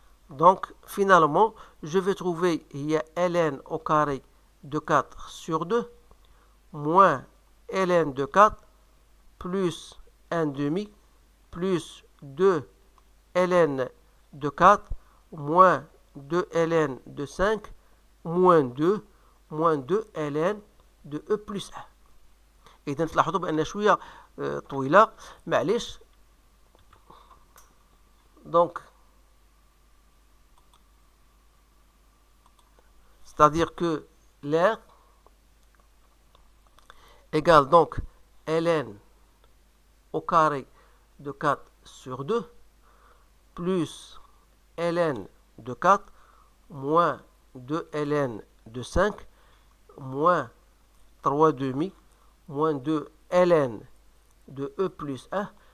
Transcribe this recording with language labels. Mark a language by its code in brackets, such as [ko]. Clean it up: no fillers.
[fr] Donc, finalement, je vais trouver هي ln au carré de 4 sur 2 moins ln de 4 plus 1 demi plus 2 ln de 4 moins 2 ln de 5 moins 2 ln de e plus 1. [ar] إذا تلاحظوا بأن شوية طويلة معليش. [fr] Donc c'est-à-dire que l'air égale donc ln au carré de 4 sur 2 plus ln de 4 moins 2 ln de 5 moins 3 demi moins 2 ln de e plus 1.